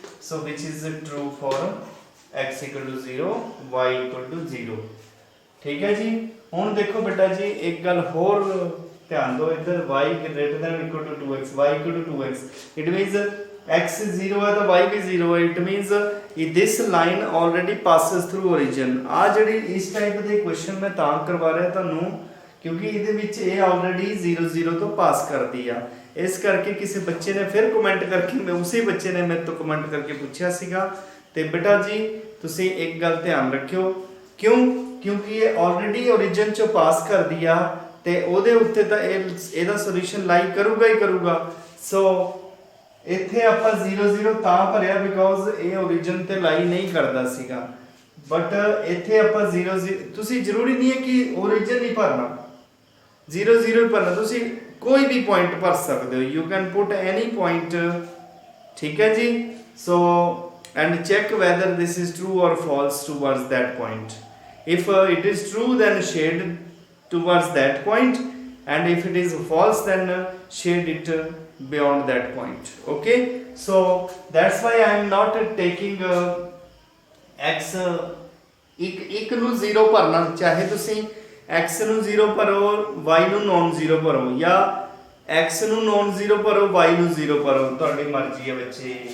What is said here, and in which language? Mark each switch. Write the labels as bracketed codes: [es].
[en] So which is true for x equal to 0 y equal to 0. [hi] ठीक है जी. [pa] ਹੁਣ ਦੇਖੋ ਬੇਟਾ ਜੀ ਇੱਕ ਗੱਲ ਹੋਰ ਧਿਆਨ ਦਿਓ ਇੱਧਰ [en] y greater than or equal to 2x, y equal to 2x. It means x is 0 [hi] है तो y भी 0 है. [en] It means this line already passes through origin. [pa] ਆ ਜਿਹੜੀ ਇਸ ਟਾਈਪ ਦੇ ਕੁਐਸਚਨ ਮੈਂ ਤਾਂ ਕਰਵਾ ਰਿਹਾ ਤੁਹਾਨੂੰ ਕਿਉਂਕਿ ਇਹਦੇ ਵਿੱਚ ਇਹ ਆਲਰੇਡੀ 0 0 ਤੋਂ ਪਾਸ ਕਰਦੀ ਆ. ਇਸ ਕਰਕੇ ਕਿਸੇ ਬੱਚੇ ਨੇ ਫਿਰ ਕਮੈਂਟ ਕਰਕੇ ਮੈਂ ਉਸੇ ਬੱਚੇ ਨੇ ਮੇਰੇ ਤੋਂ ਕਮੈਂਟ ਕਰਕੇ ਪੁੱਛਿਆ ਸੀਗਾ. ਤੇ ਬੇਟਾ ਜੀ ਤੁਸੀਂ ਇੱਕ ਗੱਲ ਧਿਆਨ ਰੱਖਿਓ ਕਿਉਂਕਿ ਇਹ ਆਲਰੇਡੀ origin ਚੋਂ ਪਾਸ ਕਰਦੀ ਆ ਤੇ ਉਹਦੇ ਉੱਤੇ ਤਾਂ ਇਹਦਾ ਸੋਲੂਸ਼ਨ ਲਾਈ ਕਰੂਗਾ ਹੀ ਕਰੂਗਾ. ਸੋ ਇੱਥੇ ਆਪਾਂ 0 0 ਤਾਂ ਭਰਿਆ ਬਿਕੋਜ਼ ਇਹ origin ਤੇ ਲਾਈ ਨਹੀਂ ਕਰਦਾ ਸੀਗਾ. बट इत्थे आपां 0 तुसी जरूरी नहीं है कि ओरिजिन नहीं भरना, 0 0 भरना, तुसी कोई भी पॉइंट भर सकते हो, [en] you can put any point, [pa] ठीक है जी। [en] So and check whether this is true or false towards that point, if it is true then shade towards that point, and if it is false then shade it beyond that point. Okay, so that's why I am not taking x [pa] ਇੱਕ ਨੂੰ 0 ਭਰਨਾ, ਚਾਹੇ ਤੁਸੀਂ x ਨੂੰ 0 ਭਰੋ y ਨੂੰ non 0 ਭਰੋ, ਜਾਂ x ਨੂੰ ਨੋਨ 0 ਭਰੋ y ਨੂੰ 0 ਭਰੋ, ਤੁਹਾਡੀ ਮਰਜ਼ੀ ਹੈ ਬੱਚੇ।